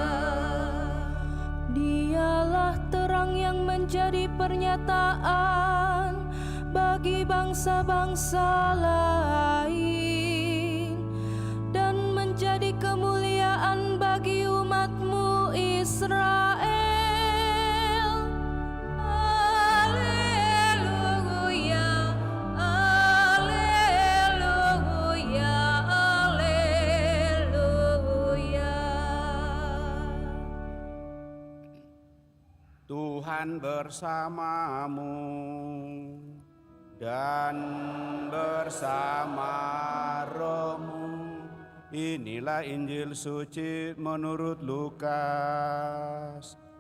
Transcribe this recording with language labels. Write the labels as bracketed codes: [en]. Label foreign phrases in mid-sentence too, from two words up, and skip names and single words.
[id] Dialah terang yang menjadi pernyataan bagi bangsa-bangsa lain, dan menjadi kemuliaan bagi umat-Mu Israel. Alleluia, alleluia, alleluia. Tuhan bersamamu dan bersama rohmu. Inilah Injil suci menurut Lukas.